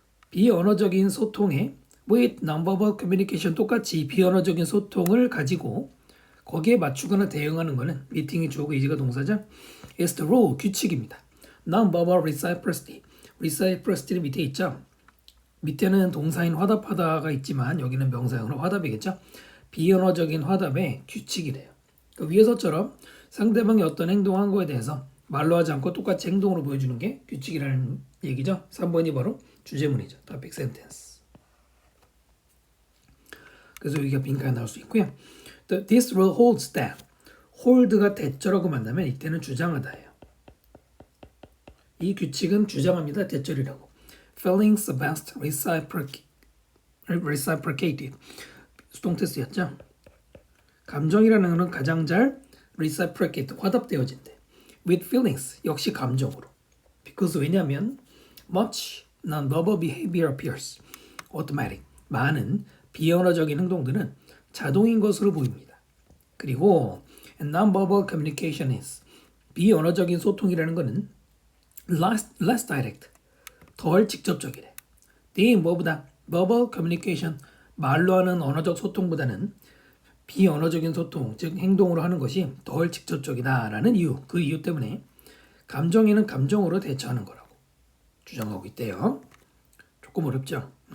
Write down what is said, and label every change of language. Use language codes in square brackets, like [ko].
[ko] 비언어적인 소통에 [en] with non-verbal communication [ko] 똑같이 비언어적인 소통을 가지고 거기에 맞추거나 대응하는 거는 미팅이 주어고 이지가 동사죠. [en] It's the rule, [ko] 규칙입니다. [en] Non-verbal reciprocity. [ko] reciprocity는 밑에 있죠. 밑에는 동사인 화답하다가 있지만 여기는 명사형으로 화답이겠죠. 비언어적인 화답의 규칙이래요. 그 위에서처럼 상대방이 어떤 행동한 거에 대해서 말로 하지 않고 똑같이 행동으로 보여주는 게 규칙이라는 얘기죠. 3번이 바로 주제문이죠. topic sentence. 그래서 여기가 빈칸에 나올 수 있고요. [en] This rule holds that. [ko] hold가 대절하고 만나면 이때는 주장하다예요. 이 규칙은 주장합니다. 대절이라고. [en] Feelings best reciprocated. [ko] 수동태쓰였죠. 감정이라는 것은 가장 잘 reciprocate, 화답되어진대. [en] With feelings, [ko] 역시 감정으로. [en] Because 왜냐하면 much non-verbal behavior appears automatic. [ko] 많은 비언어적인 행동들은 자동인 것으로 보입니다. 그리고 [en] non-verbal communication is [ko] 비언어적인 소통이라는 것은 [en] less direct, [ko] 덜 직접적이래. 뭐보다 [en] verbal communication, [ko] 말로 하는 언어적 소통보다는 비언어적인 소통, 즉 행동으로 하는 것이 덜 직접적이다라는 이유, 그 이유 때문에 감정에는 감정으로 대처하는 거라고 주장하고 있대요. 조금 어렵죠?